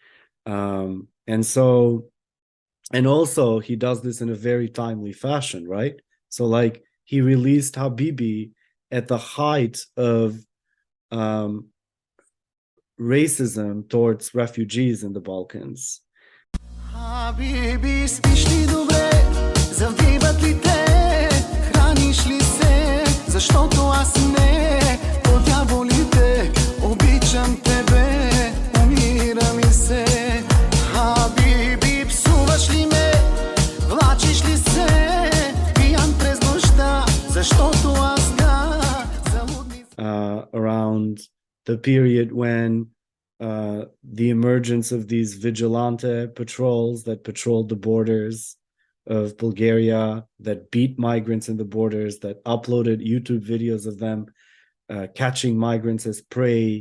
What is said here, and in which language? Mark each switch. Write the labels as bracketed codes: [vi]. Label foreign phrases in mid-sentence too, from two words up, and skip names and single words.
[en] And also he does this in a very timely fashion, right? So like he released Habibi at the height of racism towards refugees in the Balkans. Habibi, [bg] спиш ли добре, завиват ли те, храниш ли се, защо аз не, подяволите, обичам тебе, умира ми се. Habibi, псуваш ли ме, влачиш ли се, пиян през нощта, защото аз [en] around the period when the emergence of these vigilante patrols that patrolled the borders of Bulgaria, that beat migrants in the borders, that uploaded YouTube videos of them catching migrants as prey.